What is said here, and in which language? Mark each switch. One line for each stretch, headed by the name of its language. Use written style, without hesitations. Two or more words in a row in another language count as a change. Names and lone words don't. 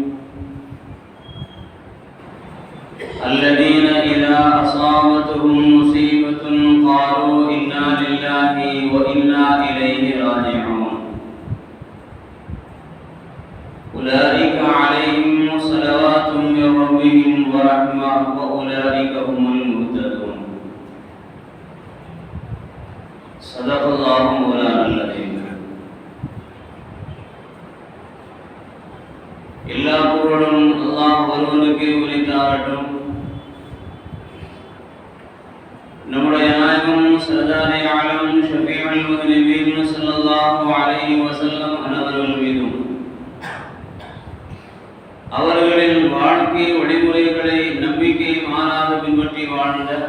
Arabic: الذين إذا أصابتهم مصيبة قالوا إنا لله وإنا إليه راجعون أولئك عليهم صلوات من ربهم ورحمة وأولئك هم المهتدون. صدق الله مولانا العظيم.
Tamil: எல்லா புகழும் அல்லாஹ் ஒருவனுக்கே உரித்தாகட்டும். நம்முடைய நாயகம்
Urdu: سردارِ عالم
Arabic: شفيع المذنبين صلى الله عليه وسلم
Tamil: அவர்கள் மீதும் அவர்களின் வாழ்க்கை வழிமுறைகளை நம்பிக்கை மாறாது பின்பற்றி வாழ்ந்த